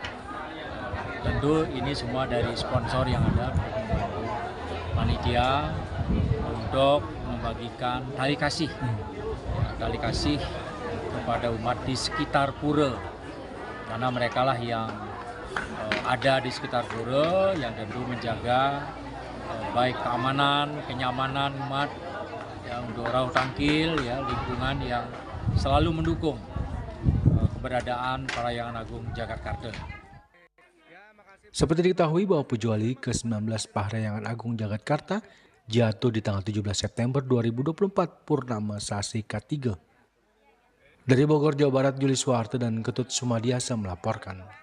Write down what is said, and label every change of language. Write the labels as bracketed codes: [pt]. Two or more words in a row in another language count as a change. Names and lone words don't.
[id] Tentu ini semua dari sponsor yang ada membantu panitia untuk membagikan tali kasih, ya, tali kasih kepada umat di sekitar pura, karena mereka lah yang ada di sekitar pura yang tentu menjaga baik keamanan, kenyamanan umat yang untuk [ban] rauh tangkil [id] ya, lingkungan yang selalu mendukung keberadaan Parahyangan Agung Jagadkarta. Seperti diketahui bahwa Pujawali ke-19 Parahyangan Agung Jagadkarta jatuh di tanggal 17 September 2024 Purnama Sasi K3. Dari Bogor, Jawa Barat, Juli Suwarte dan Ketut Sumadiasa melaporkan.